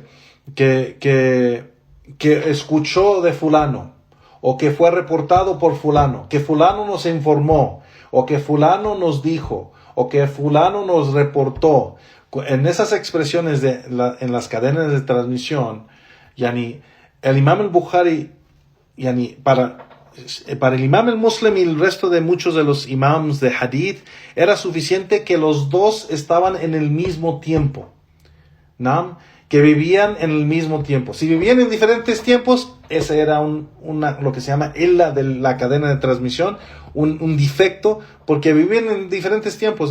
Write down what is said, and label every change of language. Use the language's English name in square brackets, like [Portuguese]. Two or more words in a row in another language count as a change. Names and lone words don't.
[Spanish] Que escuchó de fulano, o que fue reportado por fulano, que fulano nos informó, o que fulano nos dijo, o que fulano nos reportó. En esas expresiones en las cadenas de transmisión, el imam al-Bukhari, para el imam al-Muslim y el resto de muchos de los imams de hadith, era suficiente que los dos estaban en el mismo tiempo, ¿no? que vivían en el mismo tiempo. Si vivían en diferentes tiempos, ese era lo que se llama illa de la cadena de transmisión, un defecto, porque vivían en diferentes tiempos.